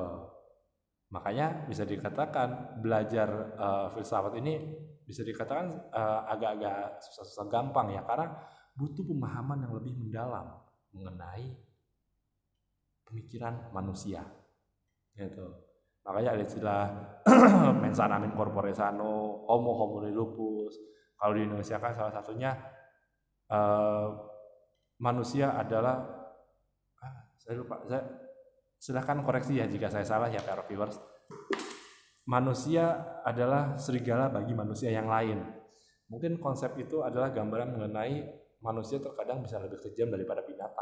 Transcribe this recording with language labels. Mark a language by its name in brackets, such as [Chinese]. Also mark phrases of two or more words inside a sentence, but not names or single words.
[Indonesian] Makanya bisa dikatakan belajar filsafat ini bisa dikatakan agak-agak susah-susah gampang ya, karena butuh pemahaman yang lebih mendalam mengenai pemikiran manusia. Gitu. Makanya ada istilah [Latin] mens sana in corpore sano, homo homini lupus. [Indonesian] Kalau di Indonesia kan salah satunya manusia adalah saya lupa, silahkan koreksi ya jika saya salah ya para viewers. Manusia adalah serigala bagi manusia yang lain. Mungkin konsep itu adalah gambaran mengenai manusia terkadang bisa lebih kejam daripada binatang.